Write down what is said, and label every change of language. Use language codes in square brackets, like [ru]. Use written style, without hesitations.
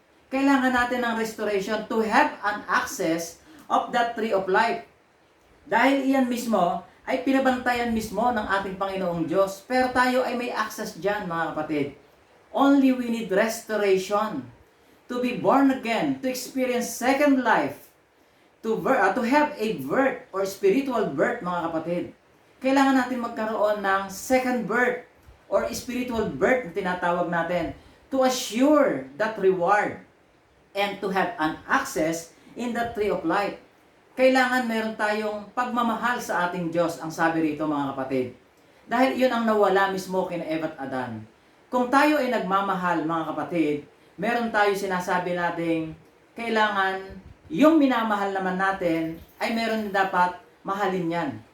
[tl] Kailangan natin ng [en] restoration to have an access of that Tree of Life. [tl] Dahil iyan mismo ay pinabantayan mismo ng ating Panginoong Diyos. Pero tayo ay may access dyan mga kapatid. [en] Only we need restoration. To be born again, to experience second life, to have a birth or spiritual birth [tl] mga kapatid. Kailangan natin magkaroon ng [en] second birth or spiritual birth [tl] na tinatawag natin [en] to assure that reward and to have an access in the Tree [tl] of Life. Kailangan meron tayong pagmamahal sa ating Diyos, ang sabi rito mga kapatid. Dahil iyon ang nawala mismo kina Eva at Adan. Kung tayo ay nagmamahal mga kapatid, meron tayo sinasabi nating kailangan yung minamahal naman natin ay meron dapat mahalin yan.